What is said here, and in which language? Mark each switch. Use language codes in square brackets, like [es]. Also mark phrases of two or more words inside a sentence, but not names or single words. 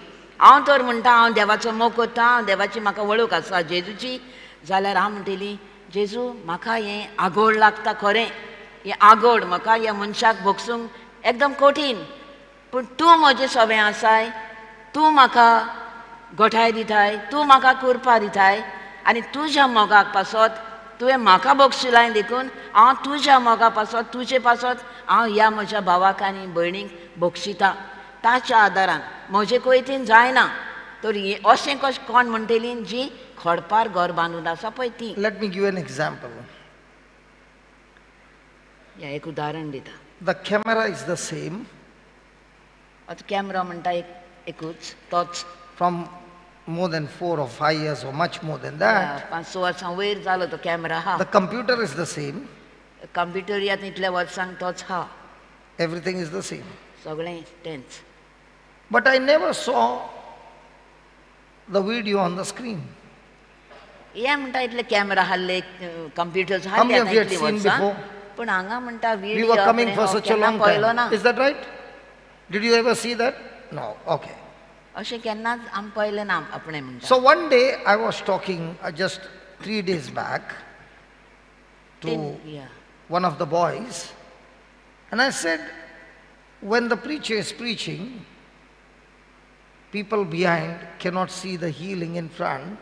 [kok] हांव तर म्हणटा हांव देवाचो मोग करता, हांव देवाची म्हाका वळख आसा जेजूची, जाल्यार हांव म्हणटलीं जेजू म्हाका हें आगोड लागता खरें, हें आगोड म्हाका ह्या मनशाक भोगसूंक एकदम कठीण, पूण तूं म्हजें सवें आसाय, तूं म्हाका घोटाय दिताय, तूं म्हाका कुरपा दिताय, आनी तुज्या मोगाक पासत तुवें म्हाका भोगशिलाय देखून हांव तुज्या मोगा पासत तुजे पासत हांव ह्या म्हज्या भावाक आनी भयणीक भोगशिता. ताच्या आदारान म्हजे कोयतीन जायना. तर अशें कशें कोण म्हणटलीं जी खडपार घर बांदून आसा पळय ती. [en] Let me give an example. [kok] ह्या एक उदाहरण दिता. [en] The camera is the same. [kok] आतां कॅमेरा म्हणटा एकूच तोच. [en] From more than 4 or 5 years or much more than that. [kok] 5-6 वर्सां वयर जालो तो कॅमेरा आहा. [en] The computer is the same. [kok] कंप्युटर आतां इतल्या वर्सांक तोच आहा. [en] Everything is the same. [kok] सगळें तेंच. [en] But I never saw the video on the screen. [kok] हे म्हणटा इतले कॅमेरा हाडले, कंप्युटर्स [en] How many [kok] हाडले [en] of you [kok] आतां [en] had [kok] इतलीं [en] seen [kok] वर्सां. [en] before? [kok] पूण हांगा म्हणटा [en] We [kok] व्हिडिओ [en] were coming for such a long [kok] पळयलो ना. [en] time. Is that right? Did you ever see that? No. Okay. [kok] अशें केन्नाच आमी पळयलें ना आपणें म्हणटा. [en] So one day I was talking just 3 days back to one of the boys, and I said, when the preacher is preaching, people behind cannot see the healing in front.